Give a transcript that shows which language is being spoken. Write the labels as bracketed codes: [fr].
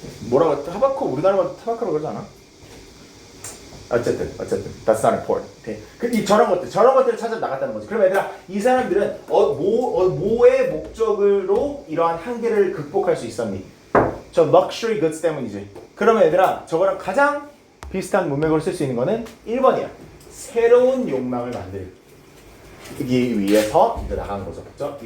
[ko] 뭐라고 토바코 우리나라가 토바코라고 그러지 않아? 어쨌든 [en] that's not important. [ko] 이 저런 것들을 찾아 나갔다는 거지. 그럼 얘들아 이 사람들은 뭐의 목적으로 이러한 한계를 극복할 수 있었니? 저 luxury goods 때문이지. 그러면 얘들아 저거랑 가장 비슷한 문맥으로 쓸 수 있는 거는 1번이야. 새로운 욕망을 만들기 위해서 이제 나간 거죠. 그죠?